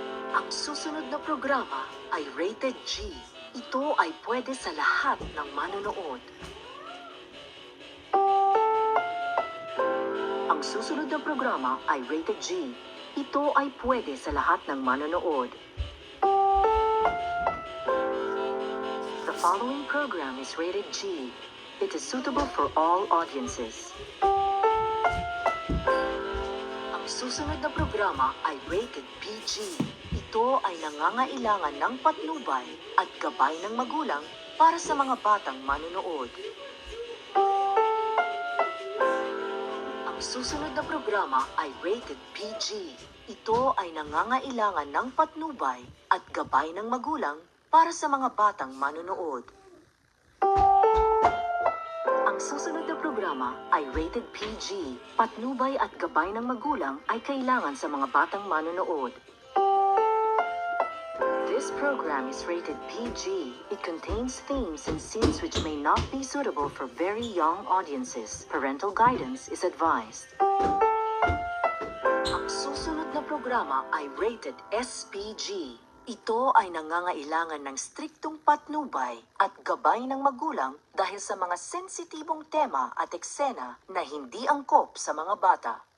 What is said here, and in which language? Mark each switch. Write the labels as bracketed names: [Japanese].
[Filipino] Ang susunod na programa ay rated G. Ito ay pwede sa lahat ng manonood. Ang susunod na programa ay rated G. Ito ay pwede sa lahat ng manonood. [English] The following program is rated G. It is suitable for all audiences. [Filipino] Ang susunod na programa ay rated PG. Ito ay nangangailangan ng patnubay at gabay ng magulang para sa mga batang manonood. Ang susunod na programa ay rated PG. Ito ay nangangailangan ng patnubay at gabay ng magulang para sa mga batang manonood. Ang susunod na programa ay rated PG. Patnubay at gabay ng magulang ay kailangan sa mga batang manonood. [English] This program is rated PG. It contains themes and scenes which may not be suitable for very young audiences. Parental guidance is advised. [Filipino] Ang susunod na programa ay rated SPG. Ito ay nangangailangan ng striktong patnubay at gabay ng magulang dahil sa mga sensitibong tema at eksena na hindi angkop sa mga bata.